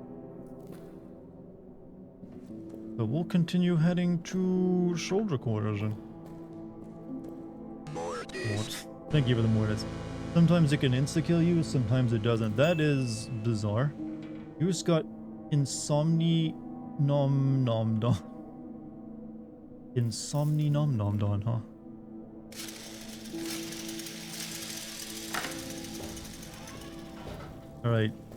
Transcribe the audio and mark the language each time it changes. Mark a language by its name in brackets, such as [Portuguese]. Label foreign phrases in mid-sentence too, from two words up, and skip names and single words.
[English] But we'll continue heading to soldier quarters and... What? Thank you for the mortis. Sometimes it can insta-kill you, sometimes it doesn't. That is bizarre. You just got insomni nom nom don. Insomni nom nom don, huh? Alright.